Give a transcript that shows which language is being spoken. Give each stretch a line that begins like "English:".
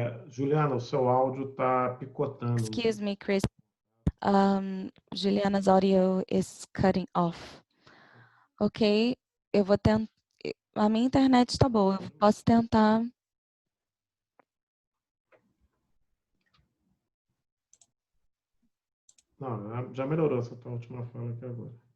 Portuguese: Juliana, o seu áudio está picotando.
English: Excuse me, Chris. Juliana's audio is cutting off.
Portuguese: Ok, eu vou tentar. A minha internet está boa, eu posso tentar. Não, já melhorou essa tua última fala aqui agora.